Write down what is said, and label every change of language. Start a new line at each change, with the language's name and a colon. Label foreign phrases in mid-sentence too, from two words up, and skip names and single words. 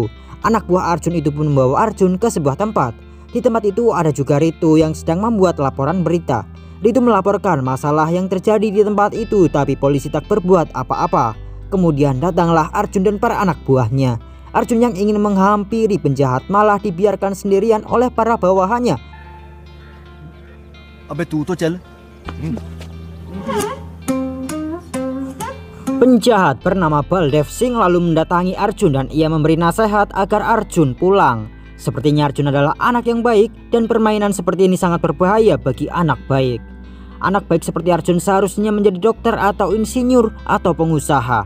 Indonesian: Anak buah Arjun itu pun membawa Arjun ke sebuah tempat. Di tempat itu ada juga Ritu yang sedang membuat laporan berita. Ritu melaporkan masalah yang terjadi di tempat itu, tapi polisi tak berbuat apa-apa. Kemudian datanglah Arjun dan para anak buahnya. Arjun yang ingin menghampiri penjahat malah dibiarkan sendirian oleh para bawahannya.
Hindi: अबे तू तो चल।
Indonesian: Penjahat bernama Baldev Singh lalu mendatangi Arjun dan ia memberi nasihat agar Arjun pulang. Sepertinya Arjun adalah anak yang baik dan permainan seperti ini sangat berbahaya bagi anak baik. Anak baik seperti Arjun seharusnya menjadi dokter atau insinyur atau pengusaha.